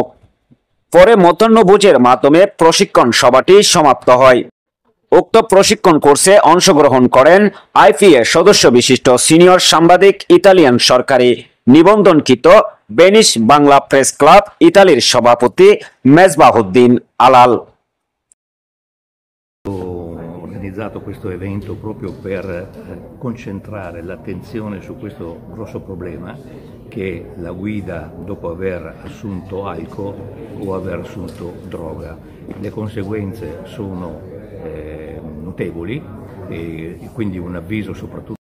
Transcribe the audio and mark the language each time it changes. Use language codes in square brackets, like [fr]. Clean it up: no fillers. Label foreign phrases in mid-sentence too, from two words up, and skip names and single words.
[bn] পরে মধ্যাহ্নভোজের মাধ্যমে প্রশিক্ষণ সভাটি সমাপ্ত হয়। উক্ত প্রশিক্ষণ কোর্সে অংশগ্রহণ করেন আইপিএ সদস্য বিশিষ্ট সিনিয়র সাংবাদিক, ইতালিয়ান সরকারি নিবন্ধনকৃত ভেনিস বাংলা প্রেস ক্লাব ইতালির সভাপতি মেজবাহুদ্দিন আলাল। [it] Ho organizzato questo evento proprio per concentrare l'attenzione su questo grosso problema che è la guida dopo aver assunto alcol o aver assunto droga. Le conseguenze sono notevoli e quindi un avviso soprattutto